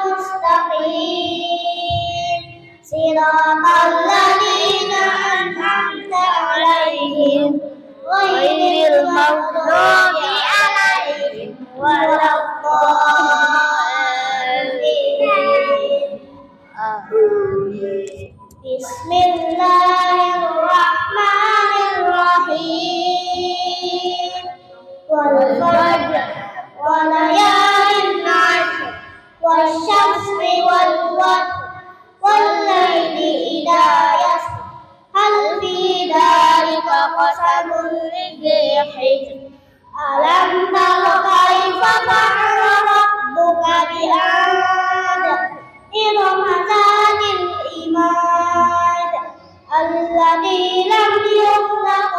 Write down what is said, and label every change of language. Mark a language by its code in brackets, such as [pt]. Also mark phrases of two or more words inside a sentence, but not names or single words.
[ar] المستقيم صراط الذين أنعمت عليهم غير المغضوب عليهم ولا الضالين. Bismillahirrahmanirrahim. والفجر وليال عشر والشمس والوتر والليل إذا يسر هل في ذلك قسم لذي حجر. ألم تر كيف فعل ربك بعاد إرم ذات العماد التي لم يخلق